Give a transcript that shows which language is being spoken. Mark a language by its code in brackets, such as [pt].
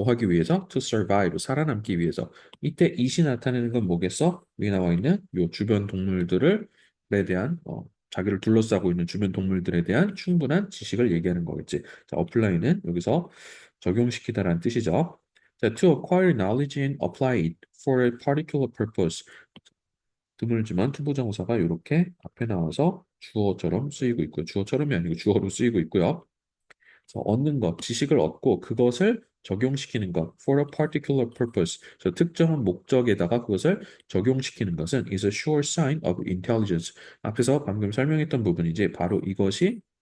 [ko] 뭐 하기 위해서? [en] To survive. [ko] 살아남기 위해서. 이때 it이 나타내는 건 뭐겠어? 위에 나와 있는 요 주변 동물들에 대한 자기를 둘러싸고 있는 주변 동물들에 대한 충분한 지식을 얘기하는 거겠지. 자, apply는 여기서 적용시키다라는 뜻이죠. 자, to acquire knowledge and apply it for a particular purpose. 드물지만 투부정사가 이렇게 앞에 나와서 주어처럼 쓰이고 있고요. 주어처럼이 아니고 주어로 쓰이고 있고요. 그래서 얻는 것, 지식을 얻고 그것을 적용시키는 것, [en] for a particular purpose. [ko] 그래서 특정한 목적에다가 그것을 적용시키는 것은 [en] is a sure sign of intelligence. [ko] 앞에서 방금 설명했던 부분이지 바로 이것이